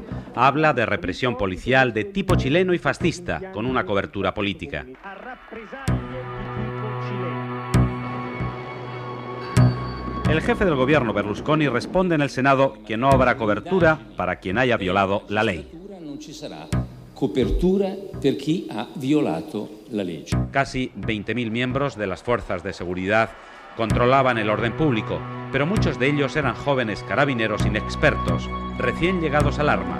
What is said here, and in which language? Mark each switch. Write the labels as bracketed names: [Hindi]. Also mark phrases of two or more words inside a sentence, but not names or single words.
[Spanish] Habla de represión policial de tipo chileno y fascista, con una cobertura política. El jefe del gobierno, Berlusconi, responde en el Senado que no habrá cobertura para quien haya violado la ley. [Italian] Copertura per chi ha violato la legge. [Spanish] Casi 20.000 miembros de las fuerzas de seguridad controlaban el orden público, pero muchos de ellos eran jóvenes carabineros inexpertos, recién llegados al arma.